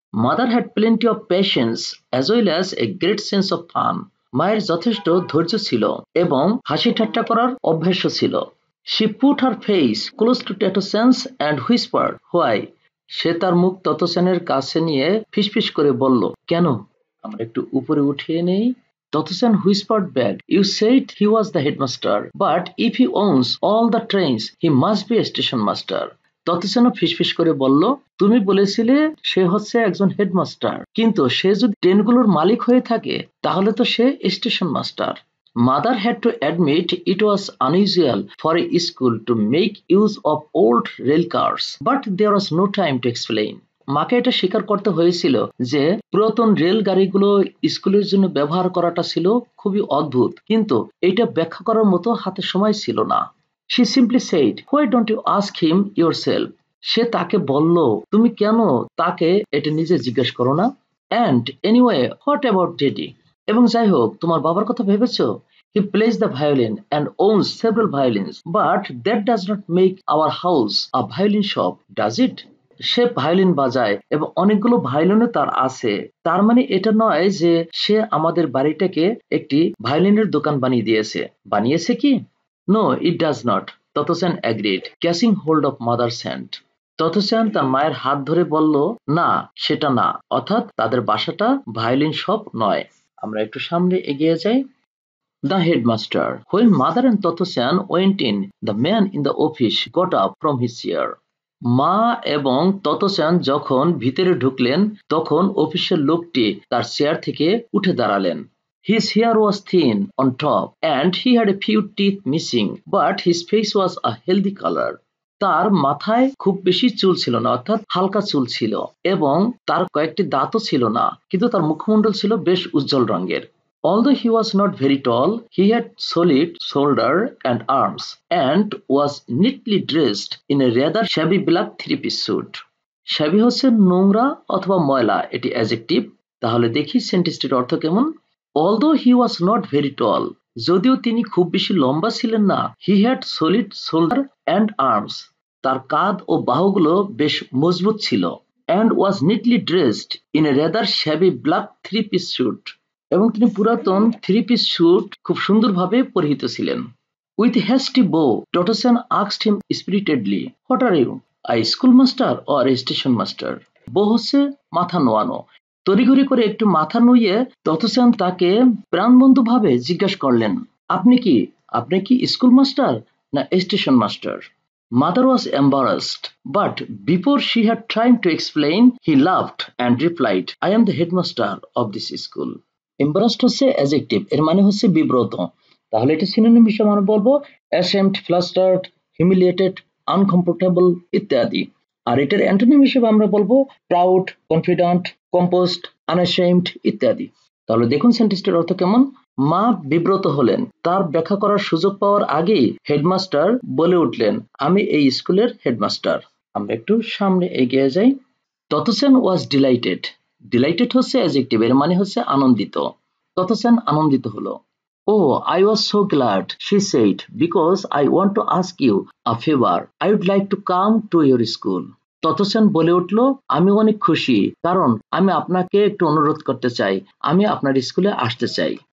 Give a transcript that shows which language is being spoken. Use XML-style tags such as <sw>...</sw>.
<en>mother had plenty of patience as well as a great sense of fun,</en> <bn>মায়ের যথেষ্ট ধৈর্য ছিল এবং হাসি ঠাট্টা করার অভ্যাসও ছিল।</bn> <en>she put her face close to Tottochan's and whispered, why,</en> <bn>সে তার মুখ ততসেনের কাছে নিয়ে ফিসফিস করে বলল, কেন? আমরা একটু উপরে উঠিয়ে নেই।</bn> <en>ততসেন whispered back, "You said he was the headmaster, but if he owns all the trains, he must be a station master."</en> <bn>ততসেনও ফিসফিস করে বলল, তুমি বলেছিলে সে হচ্ছে একজন হেডমাস্টার, কিন্তু সে যদি ট্রেনগুলোর মালিক হয়ে থাকে তাহলে তো সে station master.</bn> <en>Mother had to admit it was unusual for a school to make use of old rail cars, but there was no time to explain.</en> <bn>মাকে এটা স্বীকার করতে হয়েছিল যে পুরাতন রেল গাড়িগুলো স্কুলের জন্য ব্যবহার করাটা ছিল খুবই অদ্ভুত, কিন্তু এটা ব্যাখ্যা করার মতো হাতে সময় ছিল না।</bn> <en>She simply said, "Why don't you ask him yourself?"</en> <bn>সে তাকে বলল, তুমি কেন তাকে এটা নিজে জিজ্ঞেস করো না?</bn> <en>And anyway, what about Daddy?</en> <bn>এবং যাই হোক, তোমার বাবার কথা ভেবেছো?</bn> <en>He plays the violin and owns several violins, but that does not make our house a violin shop, does it?</en> <bn>Say violin বাজায় এবং অনেকগুলো ভায়োলিনও তার আছে, তার মানে এটা নয় যে সে আমাদের বাড়িটাকে একটি ভায়োলিনের দোকান বানিয়ে দিয়েছে। বানিয়েছে কি?</bn> <en>No, it does not, ততসেন agreed, catching hold of mother's hand.</en> <bn>ততসেন তার মায়ের হাত ধরে বলল, না, সেটা না, অর্থাৎ তাদের বাসাটা ভায়োলিন শপ নয়। আমরা একটু সামনে এগিয়ে যাই।</bn> <en>The headmaster. When mother and Toto-chan went in, the man in the office got up from his chair.</en> <bn>মা এবং ততচান যখন ভিতরে ঢুকলেন তখন অফিসের লোকটি তার চেয়ার থেকে উঠে দাঁড়ালেন।</bn> <en>His hair was thin on top and he had a few teeth missing, but his face was a healthy color.</en> <bn>তার মাথায় খুব বেশি চুল ছিল না, অর্থাৎ হালকা চুল ছিল, এবং তার কয়েকটি দাঁতও ছিল না, কিন্তু তার মুখমণ্ডল ছিল বেশ উজ্জ্বল রঙের।</bn> <en>Although he was not very tall, he had solid shoulder and arms, and was neatly dressed in a rather shabby black three-piece suit.</en> <bn>Shabby হচ্ছে নোংরা অথবা ময়লা, এটি অ্যাডজেক্টিভ। তাহলে দেখি সেন্টেন্সটির অর্থ কেমন।</bn> <en>Although he was not very tall,</en> <bn>যদিও তিনি খুব বেশি লম্বা ছিলেন না,</bn> <en>he had solid shoulder and arms,</en> <bn>তার কাঁধ ও বাহুগুলো বেশ মজবুত ছিল,</bn> <en>and was neatly dressed in a rather shabby black three-piece suit,</en> <bn>এবং তিনি পুরাতন থ্রি পিস স্যুট খুব সুন্দরভাবে পরিহিত ছিলেন।</bn> <en>With a hasty bow, Toto-chan asked him spiritedly, "What are you, a schoolmaster or a station master?"</en> <bn>বো হচ্ছে মাথা নোয়ানো। তড়িঘড়ি করে একটু মাথা নুইয়ে Toto-chan তাকে প্রাণবন্তভাবে জিজ্ঞাসা করলেন, আপনি কি স্কুল মাস্টার না station master?</bn> <en>Mother was embarrassed, but before she had time to explain, he laughed and replied, "I am the headmaster of this school."</en> <bn>Embarrassed হচ্ছে অ্যাডজেক্টিভ, এর মানে হচ্ছে বিব্রত। তাহলে এটা সিনোনিম হিসেবে আমরা বলবো অ্যাশেমড, ফ্লাস্টার্ড, হিউমিলিয়েটেড, আনকমফোর্টেবল ইত্যাদি। আর এটার অ্যান্টোনিম হিসেবে আমরা বলবো প্রাউড, কনফিডেন্ট, কম্পোজড, আনঅ্যাশেমড ইত্যাদি। তাহলে দেখুন সেন্টেন্সটির অর্থ কেমন। মা বিব্রত হলেন, তার ব্যাখ্যা করার সুযোগ পাওয়ার আগেই হেডমাস্টার বলে উঠলেন, আমি এই স্কুলের হেডমাস্টার। আমরা একটু সামনে এগিয়ে যাই।</bn> <en>Toto-chan was delighted.</en> <bn>Delighted হচ্ছে অ্যাডজেক্টিভ, এর মানে হচ্ছে আনন্দিত। Toto-chan আনন্দিত হলো।</bn> <en>Oh, I was so glad, she said, because I want to ask you a favor. I would like to come to your school.</en> <bn>Toto-chan বলে উঠল, আমি অনেক খুশি, কারণ আমি আপনাকে একটু অনুরোধ করতে চাই, আমি আপনার স্কুলে আসতে চাই।</bn>